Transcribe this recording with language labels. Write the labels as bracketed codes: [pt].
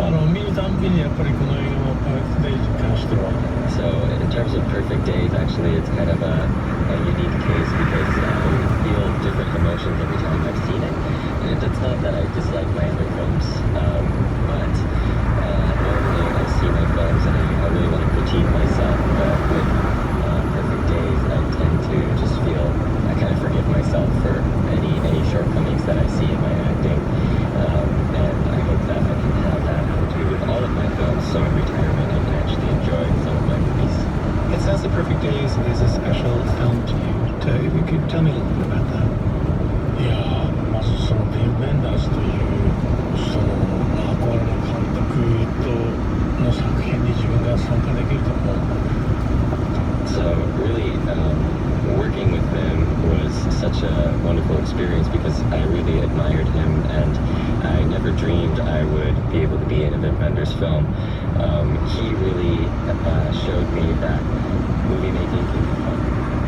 [ja] 見るたんびにやっぱりこの映画のパーフェクトデイに関しては。 [en] So in terms of Perfect Days, actually, it's kind of a unique case because I feel different emotions every time I've seen it. And it's not that I dislike my other films, but normally I see my films and I really want to critique myself, but with Perfect Days, I tend to just feel I kind of forgive myself for any shortcomings that I see in my acting. And I hope that I can have that attitude with all of my films, so in retirement I can actually enjoy some of my movies. It sounds that Perfect Days is a special film to you. If you could tell me a little bit about that. [ja] いやー、まずそのビン・ベンダースというその憧れの監督との作品に自分が参加できると思う。 [en] So really, working with him was such a wonderful experience because I really admired him and I never dreamed I would be able to be in a Wim Wenders film. He really showed me that movie making can be fun.